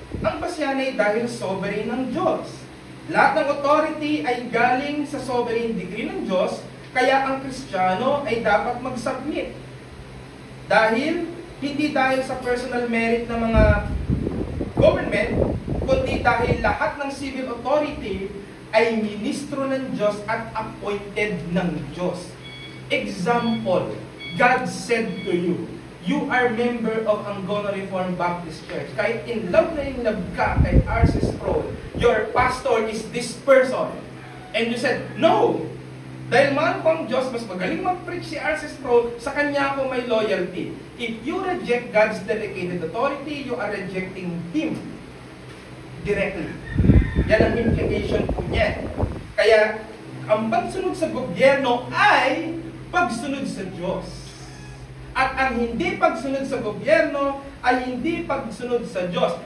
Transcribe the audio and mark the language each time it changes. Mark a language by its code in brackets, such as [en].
[tl] Ang basihan ay dahil sovereign ng Diyos. Lahat ng authority ay galing sa sovereign degree ng Diyos, kaya ang Kristiyano ay dapat mag-submit. Hindi dahil sa personal merit ng mga government, kundi dahil lahat ng civil authority ay ministro ng Diyos at appointed ng Diyos. [en] Example, God said to you, you are member of Angono Reformed Baptist Church. [tl] Kahit in love na yung love ka kay [en] R.C. Sproul, your pastor is this person. And you said, no! [tl] Dahil mahal ko ang Diyos, mas magaling mag-preach si R.C. [en] Sproul, [tl] sa kanya ako may loyalty. [en] If you reject God's delegated authority, you are rejecting Him directly. [tl] Yan ang implication po niya. Kaya, ang pagsunod sa gobyerno ay pagsunod sa Diyos. At ang hindi pagsunod sa gobyerno ay hindi pagsunod sa Diyos.